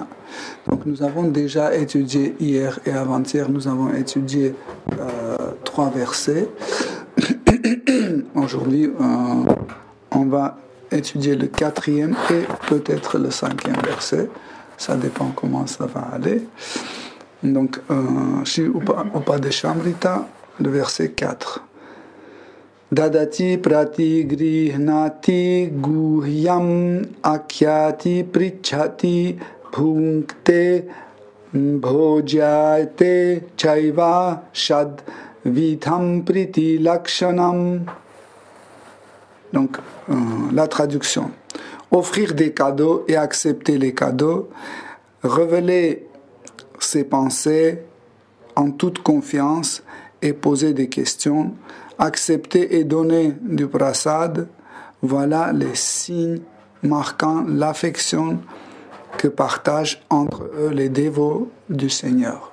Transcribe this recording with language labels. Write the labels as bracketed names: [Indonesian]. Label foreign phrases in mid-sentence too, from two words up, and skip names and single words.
[French] Donc nous avons déjà étudié hier et avant-hier, nous avons étudié 3 versets. Aujourd'hui, on va étudier le 4e et peut-être le 5e verset. Ça dépend comment ça va aller. Donc, Shri Upadeshamrita, le verset 4. [Sanskrit] ददाति प्रति गृह्णाति गुह्यम् आख्याति पृच्छति भुङ्क्ते भोजयते चैव षड् विधम् प्रीति लक्षणम्. [French] Donc, la traduction. Offrir des cadeaux et accepter les cadeaux, révéler ses pensées en toute confiance et poser des questions, accepter et donner du prasad, voilà les signes marquant l'affection que partagent entre eux les dévots du Seigneur.